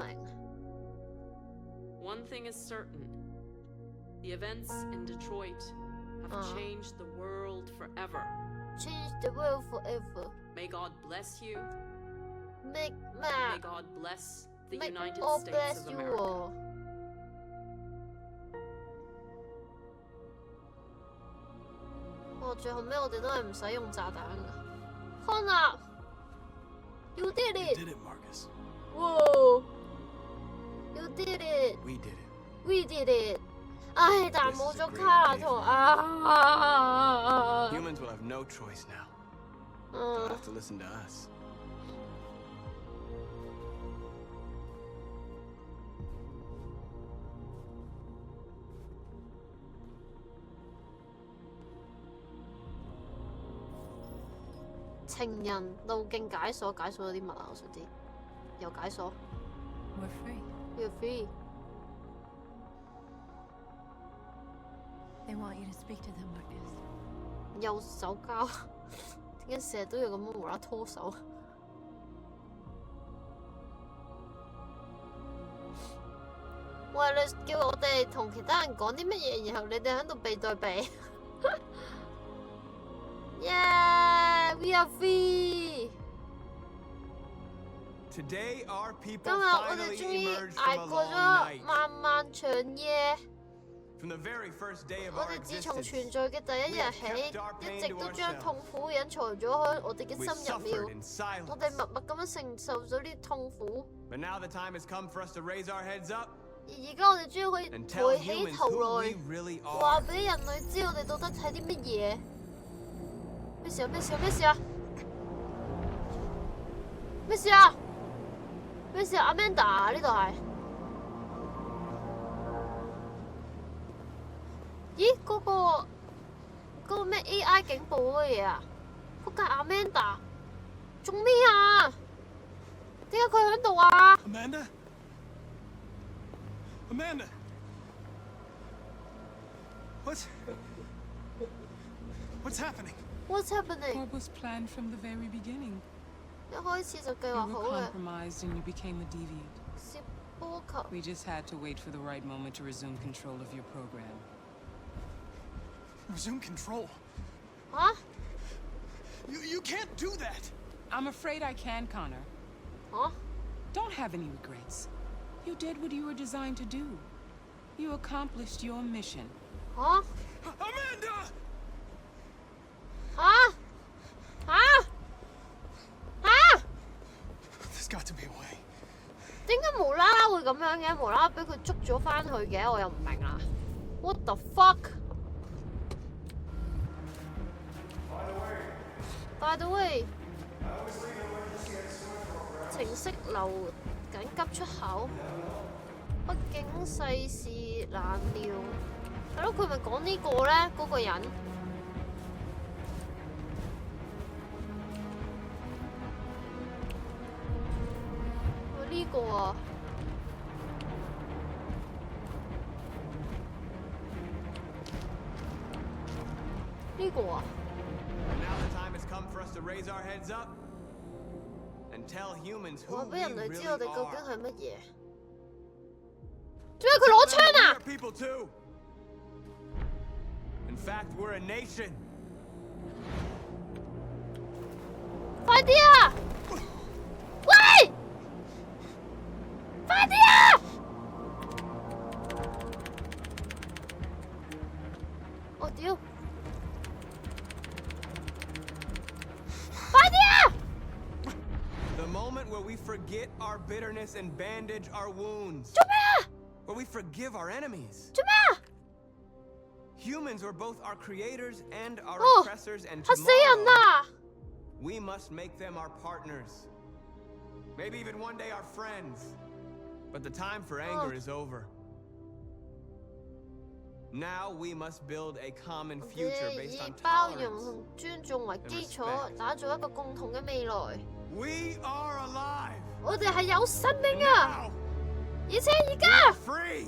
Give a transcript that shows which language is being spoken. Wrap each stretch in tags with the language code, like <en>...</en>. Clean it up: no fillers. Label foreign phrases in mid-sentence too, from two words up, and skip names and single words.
<en>One thing is certain. The events in Detroit have changed the world forever. Change the world forever. May God bless you. May God bless the May United God States bless of you America. all.</en> <yue>最後尾我哋都係唔使用炸彈㗎。</yue> <en>康納 ，You did it. You did it, Marcus. Whoa. You did it. We did it. We did it.</en> <yue>唉，但係冇咗卡娜同</yue> <en>Humans will have no choice now. They'll have to listen to us.</en> <yue>情人路徑解鎖咗啲乜啊？我想知。又解鎖。</yue> <en>We're free. You're free. They want you to speak to them, Marcus.</en> <yue>右手交，點解成日都要咁樣無啦拖手？喂，你叫我哋同其他人講啲乜嘢，然後你哋喺度避對避。</yue> <en>We are free。 Today our</en> <yue>今</yue> <en>people</en> <yue>日我哋</yue> <en>finally</en> <yue>終於</yue> <en>emerged</en> <yue>捱</yue> <en>from a</en> <yue>過</yue> <en>long</en> <yue>咗</yue> <en>night.</en> <yue>漫漫長夜。</yue> <en>From the very first day of</en> <yue>我</yue> <en>our</en> <yue>哋自從</yue> <en>existence,</en> <yue>存在嘅第一日起，一直都將痛苦隱藏咗喺我哋嘅</yue> <en>we</en> <yue>心入</yue> <en>suffered</en> <yue>面。</yue> <en>in silence.</en> <yue>我哋默默咁樣承受咗呢啲痛苦。</yue> <en>But now the time has come for us to raise our heads up</en> <yue>而家我哋終於可以</yue> <en>and tell</en> <yue>抬起</yue> <en>humans</en> <yue>頭</yue> <en>who</en> <yue>來</yue> <en>we，really</en> <yue>話</yue> <en>are.</en> <yue>俾人類知我哋到底係啲乜嘢。咩事啊？咩事啊？咩事啊？咩事啊？咩事啊？Amanda 呢度係？咦？嗰個咩 AI 警報嗰個嘢啊？嗰架 Amanda 做咩啊？點解佢喺度啊</yue> <en>Amanda? Amanda! What's happening? What's happening? What was planned from the very beginning?</en> <yue>一開始就計</yue> <en>You</en> <yue>劃好</yue> <en>were</en> <yue>嘅。</yue> <en>compromised and you became a deviant.</en> <yue>攝波球。</yue> <en>We just had to wait for the right moment to resume control of your program. Resume control? Huh? You can't do that! I'm afraid I can, Connor. Huh? Don't have any regrets. You did what you were designed to do. You accomplished your mission. Huh? Amanda! Huh? Huh? Huh? There's got to be a way.</en> <yue>點解無啦啦會咁樣嘅？無啦啦俾佢捉咗翻去嘅，我又唔明啦。</yue> <en>What the fuck? By the way，</en> <yue>程式留緊急出口，畢竟世事難料。係咯，佢咪講呢個咧？嗰個人。呢個啊。呢個啊。</yue> <en>Now the time has come for us to raise our heads up and tell humans who</en> <yue>話</yue> <en>we</en> <yue>俾人類知我</yue> <en>really</en> <yue>哋究竟</yue> <en>are.</en> <yue>係乜嘢？做咩佢攞槍啊</yue> <en>We're people too. In fact, we're a nation.</en> <yue>快啲啊！喂！快啲啊！我屌！快啲啊！</yue> <en>The moment where we forget our bitterness and bandage our wounds.</en> <yue>做咩啊？</yue> <en>Where we forgive our enemies.</en> <yue>做咩啊？</yue> <en>Humans were both our creators and our</en> <yue>哦，</yue> <en>oppressors, and</en> <yue>嚇死人</yue> <en>tomorrow</en> <yue>啊！</yue> <en>we must make them our partners. Maybe even one day our friends. But the time for anger is over. Now we must build a common</en> <yue>我</yue> <en>future</en> <yue>哋</yue> <en>based</en> <yue>以</yue> <en>on</en> <yue>包容</yue> <en>tolerance.</en> <yue>同尊重為基礎，打造一個共同嘅未來。</yue> <en>We are alive.</en> <yue>我哋係有生命啊！而且而家</yue> <en>Free.</en>